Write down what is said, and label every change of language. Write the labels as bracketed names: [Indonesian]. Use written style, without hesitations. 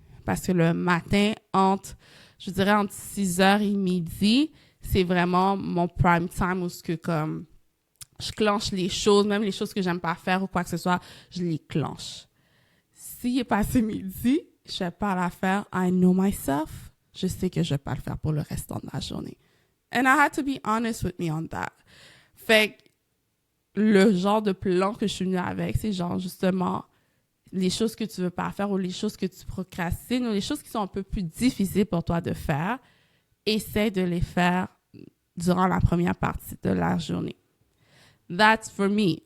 [French] Parce que le matin, je dirais entre 6h et midi, c'est vraiment mon prime time où comme je clenche les choses, même les choses que j'aime pas faire ou quoi que ce soit, je les clenche. S'il est passé midi, je vais pas la faire. [English] I know myself. [French] Je sais que je vais pas le faire pour le restant de la journée. [English] And I had to be honest with me on that. [French] Fait que le genre de plan que je suis venue avec, c'est genre justement les choses que tu veux pas faire ou les choses que tu procrastines ou les choses qui sont un peu plus difficiles pour toi de faire, essaie de les faire durant la première partie de la journée. [English] That's for me.